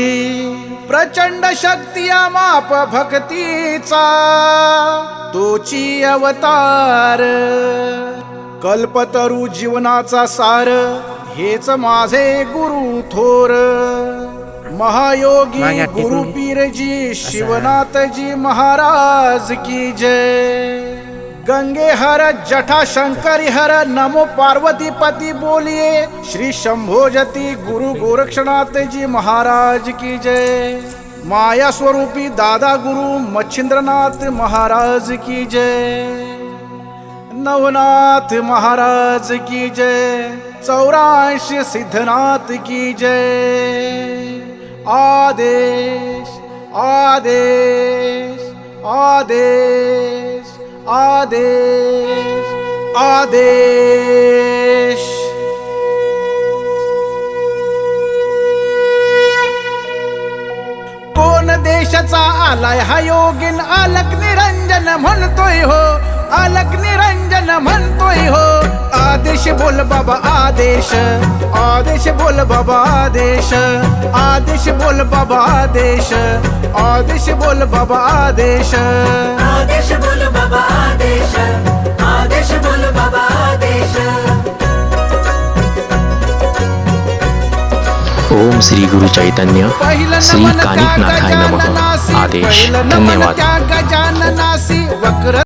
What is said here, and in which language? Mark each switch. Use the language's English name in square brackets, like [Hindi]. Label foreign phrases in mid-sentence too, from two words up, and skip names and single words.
[Marathi] प्रचंड शक्ती माप भक्तीचा तोची अवतार. कल्पतरू जीवनाचा सार हेच माझे गुरु थोर. [Hindi] महायोगी गुरुपीरजी शिवनाथजी महाराज की जय. गंगे हर जठा शंकरी हर नमो पार्वती पती बोलिए. श्री शंभोजती गुरु गोरक्षनाथजी महाराज की जय. माया स्वरूपी दादा गुरु मच्छिंद्रनाथ महाराज की जय. नवनाथ महाराज की जय. 84 सिद्धनाथ की जय. [Marathi] आदेश आदेश आदेश आदेश आदेश. कोण देशाचा आलाय हा योगीन अलक निरंजन म्हणतोय हो. अलक निरंजन म्हणतोय हो. आदेश बोल बाबा आदेश. आदेश बोल बाबा आदेश. आदेश बोल बाबा आदेश. आदेश बोल बाबा आदेश. आदेश बोल बाबा आदेश. आदेश बोल बाबा आदेश. [Sanskrit] ओम श्री गुरु चैतन्य श्री कानिफनाथाय नमः. [Marathi] आदेश. धन्यवाद. गजाननासी वक्र